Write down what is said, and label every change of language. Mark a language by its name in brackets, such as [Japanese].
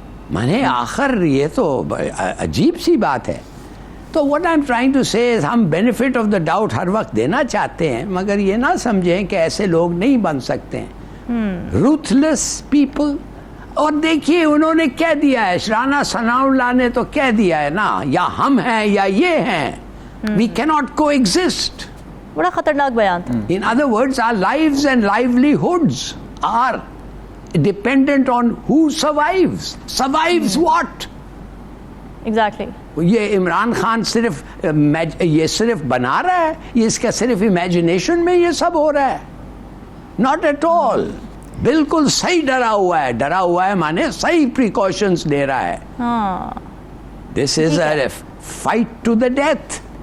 [Urdu] میں نے آخر یہ تو عجیب سی بات ہے۔ تو [English] what I'm trying to say is [Urdu] ہم [English] benefit of the doubt [Urdu] ہر وقت دینا چاہتے ہیں، مگر یہ نہ سمجھیں کہ ایسے لوگ نہیں بن سکتے ہیں۔ [English] ruthless people۔ [Urdu] اور دیکھیے انہوں نے کہہ دیا ہے، شرانہ ثناء اللہ نے تو کہہ دیا ہے نا، یا ہم ہیں یا یہ ہیں، [English] we cannot coexist۔ [Urdu] بڑا خطرناک بیان تھا۔ [English] In other words, our lives and livelihoods are dependent on who survives۔ Survives what؟ Exactly. [Urdu] یہ عمران خان صرف یہ صرف بنا رہا ہے، یہ اس کا صرف امیجنیشن میں یہ سب ہو رہا ہے؟ [English] not at all, [Urdu] بالکل صحیح ڈرا ہوا ہے مانے صحیح پریکاشنز لے رہا ہے۔ ہاں، [English] This is a fight to the death.